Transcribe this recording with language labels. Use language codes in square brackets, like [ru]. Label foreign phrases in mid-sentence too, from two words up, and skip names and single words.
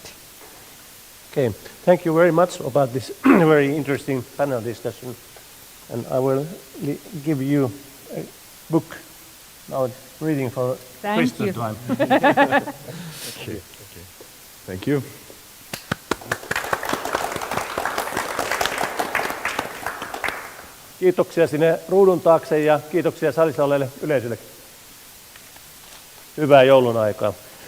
[en] Okay, thank you very much about this very interesting panel discussion. And I will give you a book. Now it's reading for Christmas time. Okay. Thank you. [fi] Kiitoksia sinne ruudun taakse ja kiitoksia salissa olleille yleisölle. Hyvää joulun aikaa.